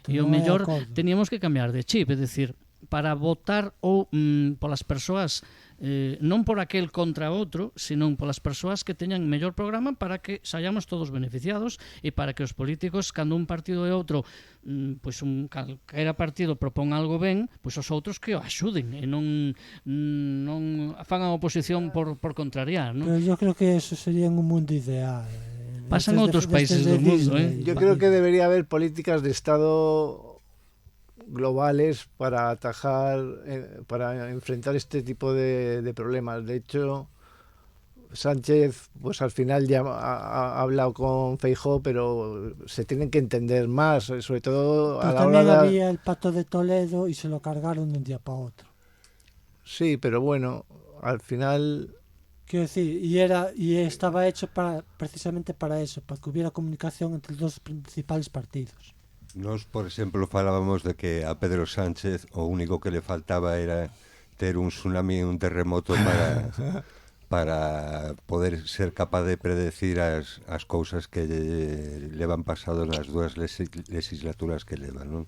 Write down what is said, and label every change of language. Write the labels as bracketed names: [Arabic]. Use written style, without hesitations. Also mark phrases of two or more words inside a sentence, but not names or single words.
[Galician] e ao mellor teníamos que cambiar de chip, é dicir, para votar ou polas persoas non por aquel contra outro, senón polas persoas que teñan mellor programa para que saíamos todos beneficiados e para que os políticos, cando un partido e outro pois calquera partido propón algo ben, pois os outros que o axuden e non fan a oposición por contrariar, non? [Spanish] Pero yo creo que eso sería un mundo ideal. [Galician] Pasan outros países do mundo, [Spanish] Yo creo que debería haber políticas de Estado globales para atajar, para enfrentar este tipo de problemas. De hecho, Sánchez, pues al final ya ha hablado con Feijóo, pero se tienen que entender más, sobre todo a la hora de... También había el Pacto de Toledo y se lo cargaron de un día para otro. Sí, pero bueno, al final... Quiero decir, y estaba hecho precisamente para eso, para que hubiera comunicación entre los dos principales partidos. [Galician] Nos, por exemplo, falábamos de que a Pedro Sánchez o único que le faltaba era ter un tsunami e un terremoto para poder ser capaz de predecir as cousas que levan pasado nas dúas legislaturas que levan, non?